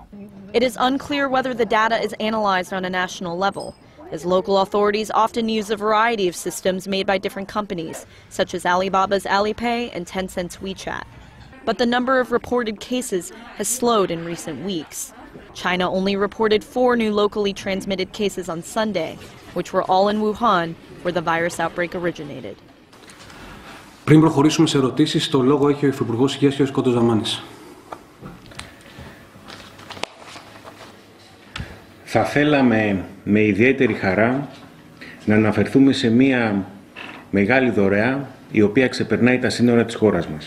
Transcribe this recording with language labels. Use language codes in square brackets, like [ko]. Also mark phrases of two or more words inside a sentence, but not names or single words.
[en] It is unclear whether the data is analyzed on a national level, as local authorities often use a variety of systems made by different companies, such as Alibaba's Alipay and Tencent's WeChat. But the number of reported cases has slowed in recent weeks. China only reported 4 new locally transmitted cases on Sunday, which were all in Wuhan, where the virus outbreak originated. [el] Πριν προχωρήσουμε σε ερωτήσεις, το λόγο έχει ο Υφυπουργός Υγείας κ. Κοντοζαμάνης. Θα θέλαμε με ιδιαίτερη χαρά να αναφερθούμε σε μία μεγάλη δωρεά η οποία ξεπερνάει τα σύνορα της χώρας μας.